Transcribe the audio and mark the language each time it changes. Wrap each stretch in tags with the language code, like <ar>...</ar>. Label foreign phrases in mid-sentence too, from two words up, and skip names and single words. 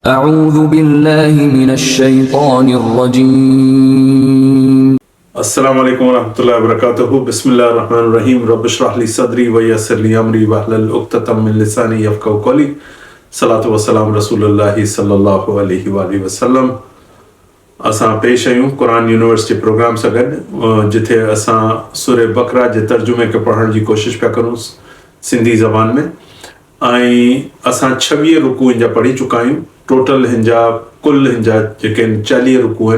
<ar>أعوذ بالله من الشيطان الرجيम السلام عليكم ورحمة الله وبركاته بسم الله الرحمن الرحيم رب اشرح لي صدري ويسر لي أمري واحلل عقدة من لساني يفقهوا قولي صلاة و سلام رسول الله صلى الله عليه وسلم.</ar> <sd>असां पेश आहियूं क़ुरान यूनिवर्सिटी प्रोग्राम सां गॾु, जिथे असां सूरह बक़रा जे तर्जुमे खे पढ़ण जी कोशिशि पिया करूं सिंधी ज़बान में। ऐं असां 26 रुकू जा पढ़ी चुका आहियूं। टोटल हिन कुल हिन जा जेके 40 रुकू आहिनि।</sd>